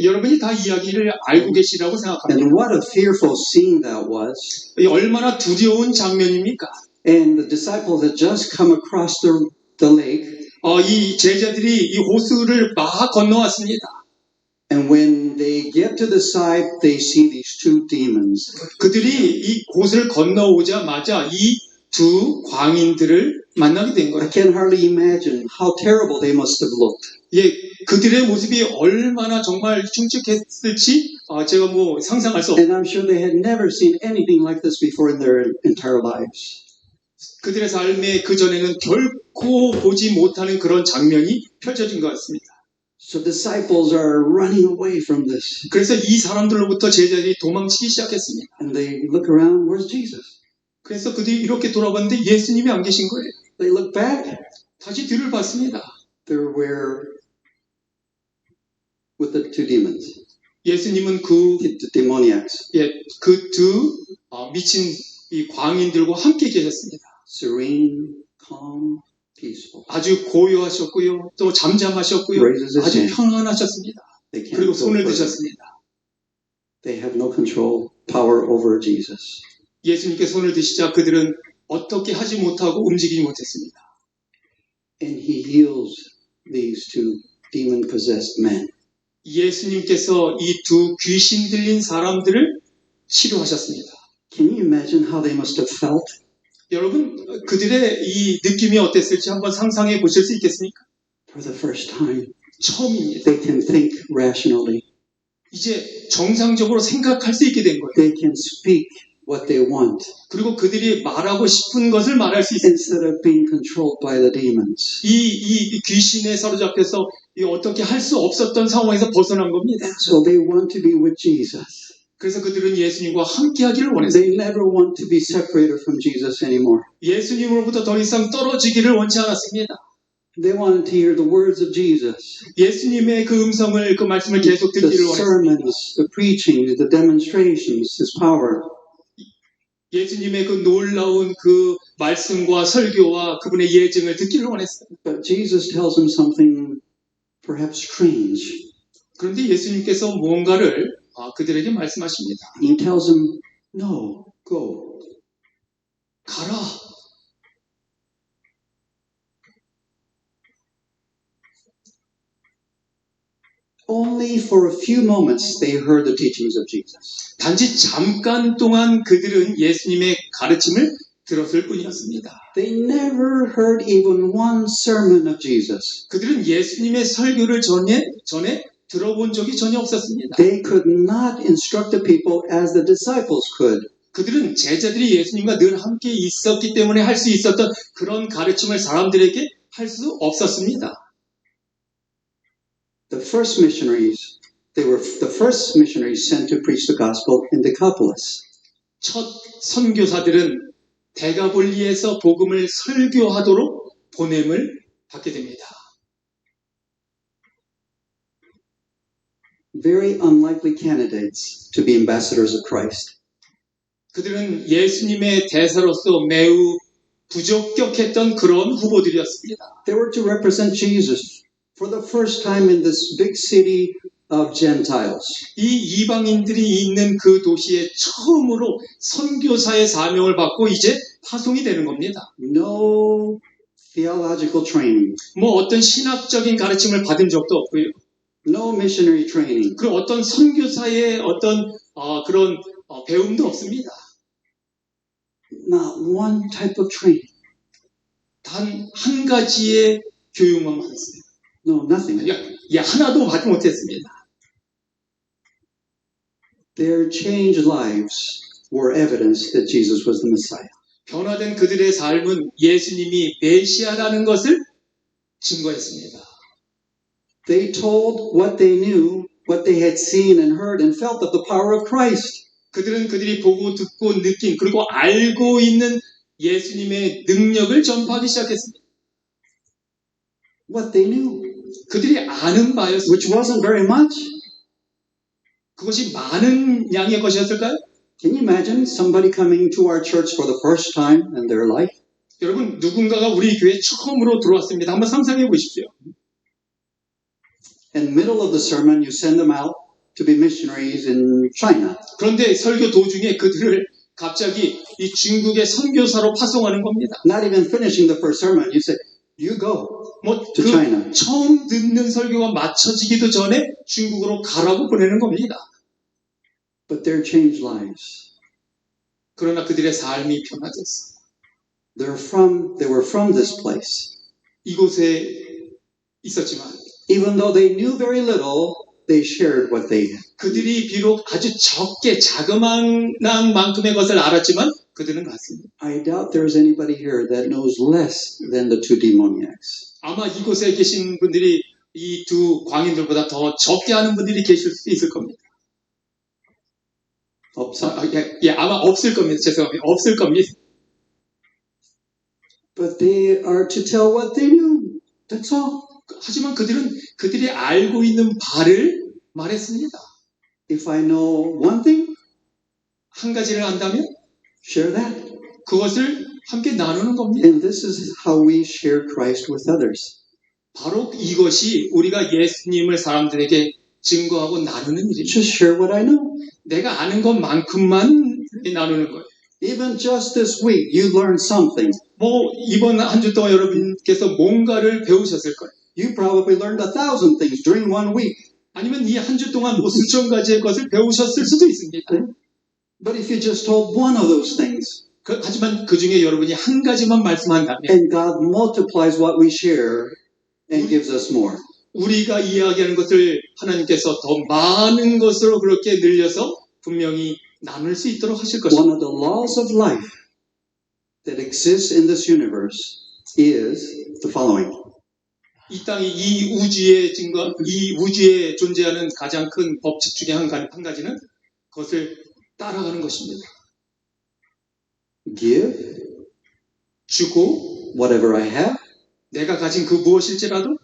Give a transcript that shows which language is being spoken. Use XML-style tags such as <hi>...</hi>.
<ko>여러분이 다 이야기를 알고 계시라고 생각합니다.</ko> <en>And what a fearful scene that was.</en> <ko>얼마나 두려운 장면입니까?</ko> <en>And the disciples had just come across the lake,</en> <ko>이 제자들이 이 호수를 막 건너왔습니다.</ko> <en>and when they get to the side, they see these two demons.</en> <ko>그들이 이 곳을 건너오자마자 이 두 광인들을 만나게 된</ko> <en>I</en> <ko>거예요.</ko> <en>can hardly imagine how terrible they must have looked.</en> <ko>예, 그들의 모습이 얼마나 정말 흉측했을지 제가 뭐 상상할 수 없어요.</ko> <en>And I'm sure they had never seen anything like this before in their entire lives.</en> <ko>그들의 삶의 그 전에는 결코 보지 못하는 그런 장면이 펼쳐진 것 같습니다.</ko> <en>So disciples are running away from this.</en> <ko>그래서 이 사람들로부터 제자들이 도망치기 시작했습니다.</ko> <en>And they look around, where's Jesus?</en> <ko>그래서 그들이 이렇게 돌아봤는데 예수님이 안 계신 거예요.</ko> <en>They look back,</en> <ko>다시 뒤를 봤습니다.</ko> <en>they're where with the two demons,</en> <ko>예수님은 그</ko> <en>demoniacs,</en> <ko>두 미친 이 광인들과 함께 계셨습니다.</ko> <en>serene, calm, peaceful.</en> <ko>아주 고요하셨고요. 또 잠잠하셨고요.</ko> <en>Raises his</en> <ko>아주</ko> <en>hand.</en> <ko>평안하셨습니다.</ko> <en>They can't</en> <ko>그리고</ko> <en>go</en> <ko>손을</ko> <en>further.</en> <ko>드셨습니다.</ko> <en>They have no control, power over Jesus.</en> <ko>예수님께 손을 드시자 그들은 어떻게 하지 못하고 움직이지 못했습니다.</ko> <en>And he heals these two demon-possessed men.</en> <ko>예수님께서 이 두 귀신 들린 사람들을 치료하셨습니다.</ko> <en>Can you imagine how they must have felt?</en> <ko>여러분, 그들의 이 느낌이 어땠을지 한번 상상해 보실 수 있겠습니까?</ko> <en>For the first time,</en> <ko>처음입니다.</ko> <en>they can think rationally.</en> <ko>이제 정상적으로 생각할 수 있게 된 거예요.</ko> <en>They can speak what they want</en> <ko>그리고 그들이 말하고 싶은 것을 말할 수 있어요.</ko> <en>instead of being controlled by the demons.</en> <ko>이 귀신에 사로잡혀서 이 어떻게 할 수 없었던 상황에서 벗어난 겁니다.</ko> <en>So they want to be with Jesus.</en> <ko>그래서 그들은 예수님과 함께 하기를 원했어요.</ko> <en>They never want to be separated from Jesus anymore.</en> <ko>예수님으로부터 더 이상 떨어지기를 원치 않았습니다.</ko> <en>They wanted to hear the words of Jesus.</en> <ko>예수님의 그 음성을, 그 말씀을 계속</ko> <en>The</en> <ko>듣기를 원했어요.</ko> <en>sermons, the preachings, the demonstrations, His power.</en> <ko>예수님의 그 놀라운 그 말씀과 설교와 그분의 예증을 듣기를 원했어요.</ko> <en>But Jesus tells them something perhaps strange.</en> <ko>그런데 예수님께서 무언가를 그들에게 말씀하십니다.</ko> <en>He tells them, no, go.</en> <ko>가라.</ko> <en>Only for a few moments they heard the teachings of Jesus.</en> <ko>단지 잠깐 동안 그들은 예수님의 가르침을 들었을 뿐이었습니다.</ko> <en>They never heard even one sermon of Jesus.</en> <ko>그들은 예수님의 설교를 전에 들어본 적이 전혀 없었습니다.</ko> <en>They could not instruct the people as the disciples could.</en> <ko>그들은 제자들이 예수님과 늘 함께 있었기 때문에 할 수 있었던 그런 가르침을 사람들에게 할 수 없었습니다.</ko> <en>The first missionaries, they were the first missionaries sent to preach the gospel in Decapolis.</en> <ko>첫 선교사들은 데가볼리에서 복음을 설교하도록 보냄을 받게 됩니다.</ko> <en>Very unlikely candidates to be ambassadors of Christ.</en> <ko>그들은 예수님의 대사로서 매우 부적격했던 그런 후보들이었습니다.</ko> <en>They were to represent Jesus for the first time in this big city of Gentiles.</en> <ko>이 이방인들이 있는 그 도시에 처음으로 선교사의 사명을 받고 이제 파송이 되는 겁니다.</ko> <en>No theological training,</en> <ko>뭐 어떤 신학적인 가르침을 받은 적도 없고요.</ko> <en>no missionary training.</en> <ko>그리고 어떤 선교사의 어떤 그런 배움도 없습니다.</ko> <en>Not one type of training.</en> <ko>단 한 가지의 교육만 받았어요.</ko> <en>No, nothing.</en> <ko>하나도 받지 못했습니다.</ko> <en>Their changed lives were evidence that Jesus was the Messiah.</en> <ko>변화된 그들의 삶은 예수님이 메시아라는 것을 증거했습니다.</ko> <en>They told what they knew, what they had seen and heard and felt of the power of Christ.</en> <ko>그들은 그들이 보고 듣고 느낀 그리고 알고 있는 예수님의 능력을 전파하기 시작했습니다.</ko> <en>What they knew,</en> <ko>그들이 아는 바였습니다.</ko> <en>which wasn't very much.</en> <ko>그것이 많은 양의 것이었을까요?</ko> <en>Can you imagine somebody coming to our church for the first time in their life?</en> <ko>여러분, 누군가가 우리 교회에 처음으로 들어왔습니다. 한번 상상해 보십시오.</ko> <en>In the middle of the sermon, you send them out to be missionaries in China.</en> <ko>그런데 설교 도중에 그들을 갑자기 이 중국의 선교사로 파송하는 겁니다.</ko> <en>Not even finishing the first sermon, you say, you go to China.</en> <ko>그 처음 듣는 설교가 맞춰지기도 전에 중국으로 가라고 보내는 겁니다.</ko> <en>But their changed lives.</en> <ko>그러나 그들의 삶이 변화됐어요.</ko> <en>they were from this place.</en> <ko>이곳에 있었지만</ko> <en>Even though they knew very little, they shared what they had.</en> <ko>그들이 비록 아주 적게 자그마한 만큼의 것을 알았지만 그들은 갔습니다.</ko> <en>I doubt there's anybody here that knows less than the two demoniacs.</en> <ko>아마 이곳에 계신 분들이 이 두 광인들보다 더 적게 아는 분들이 계실 수 있을 겁니다. 아마 없을 겁니다. 죄송합니다. 없을 겁니다.</ko> <en>But they are to tell what they knew. That's all.</en> <ko>하지만 그들은 그들이 알고 있는 바를 말했습니다.</ko> <en>If I know one thing,</en> <ko>한 가지를 안다면</ko> <en>share that.</en> <ko>그것을 함께 나누는 겁니다.</ko> <en>And this is how we share Christ with others.</en> <ko>바로 이것이 우리가 예수님을 사람들에게 증거하고 나누는 일입니다.</ko> <en>Just share what I know.</en> <ko>내가 아는 것만큼만 나누는 거예요.</ko> <en>Even just this week, you learned something.</en> <ko>뭐 이번 한 주 동안 여러분께서 뭔가를 배우셨을 거예요.</ko> <en>You probably learned 1,000 things during one week.</en> <ko>아니면 이 한 주 동안 뭐 수천 가지의 것을 배우셨을 수도 있습니다.</ko> <en>But if you just told one of those things,</en> <ko>하지만 그 중에 여러분이 한 가지만 말씀한다면</ko> <en>and God multiplies what we share and gives us more.</en> <ko>우리가 이야기하는 것을 하나님께서 더 많은 것으로 그렇게 늘려서 분명히 나눌 수 있도록 하실 것입니다.</ko> <en>One of the laws of life that exists in this universe is the following.</en> <ko>이 땅이 이 우주의 증거, 이 우주에 존재하는 가장 큰 법칙 중에 한 가지는 그것을 따라가는 것입니다.</ko> <en>Give</en> <ko>주고</ko> <en>whatever I have,</en> <ko>내가 가진 그 무엇일지라도</ko>